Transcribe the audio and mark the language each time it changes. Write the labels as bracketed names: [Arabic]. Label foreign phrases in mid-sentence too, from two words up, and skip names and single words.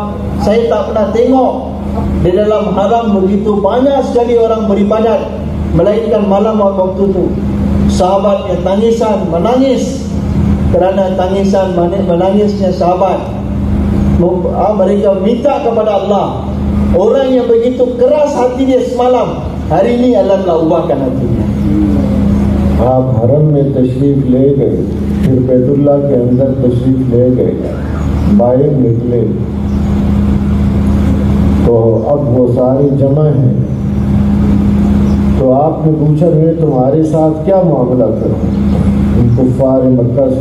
[Malay] Saya tak pernah tengok di dalam haram begitu banyak sekali orang beribadat, melainkan malam waktu itu. Sahabatnya tangisan, menangis kerana tangisan menangisnya sahabat. Mereka minta kepada Allah. Orang yang begitu keras hati dia semalam, hari ini Allah telah ubahkan hatinya. [Urdu] آپ حرم میں تشریف لے گئے، پھر بیت اللہ کے اندر تشریف لے گئے، باہر نکلے تو اب وہ سارے جمع ہیں. تو آپ نے پوچھا، میں تمہارے ساتھ کیا معاملہ کروں کفار مکہ سے?